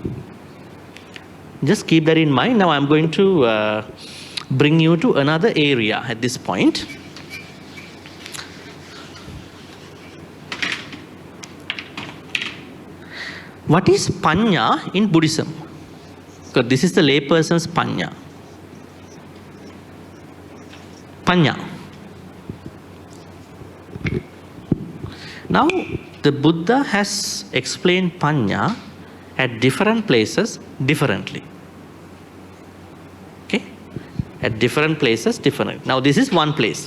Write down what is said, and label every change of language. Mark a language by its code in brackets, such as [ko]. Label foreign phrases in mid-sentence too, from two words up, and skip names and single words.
[en] Just keep that in mind. Now I'm going to bring you to another area at this point. What is Panya in Buddhism? Because this is the layperson's Panya. Panya. Now, the Buddha has explained Panya at different places differently. Okay? At different places differently. Now, this is one place.